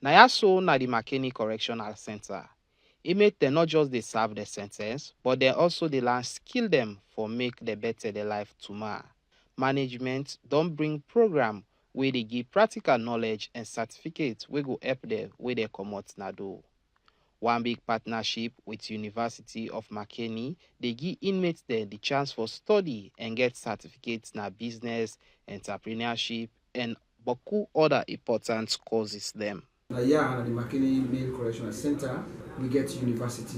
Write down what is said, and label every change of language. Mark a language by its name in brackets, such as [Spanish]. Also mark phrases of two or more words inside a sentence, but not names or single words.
[Krio] Na so na the Makeni Correctional Center. Inmate dem not just dey serve the sentence, but they also dey learn skill them for make the better their life tomorrow. Management don bring program wey dey give practical knowledge and certificate wey go help them wey they comot na do. One big partnership with University of Makeni, they give inmates there the chance for study and get certificates na business, entrepreneurship, and beaucoup other important courses them. Here at the Makeni Correctional Center, we get university.